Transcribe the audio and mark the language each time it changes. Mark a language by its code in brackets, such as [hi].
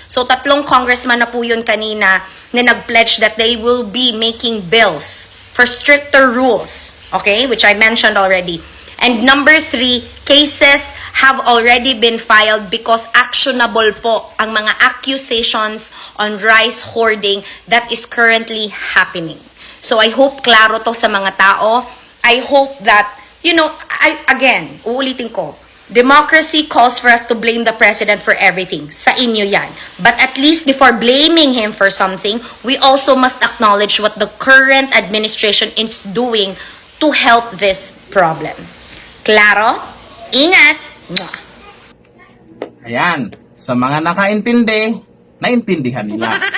[en] So, 3 congressman [tl] na po yun kanina na nag-pledge [en] that they will be making bills for stricter rules. Okay? Which I mentioned already. And number 3, cases have already been filed because actionable po ang mga accusations on rice hoarding that is currently happening. [tl] So [en] I hope [tl] klaro to sa mga tao. [en] I hope that, again, [tl] uulitin ko, [en] democracy calls for us to blame the president for everything. [tl] Sa inyo yan. [en] But at least before blaming him for something, we also must acknowledge what the current administration is doing to help this problem. [tl] Klaro? Ingat! Ayan, sa mga nakaintindi, naintindihan nila.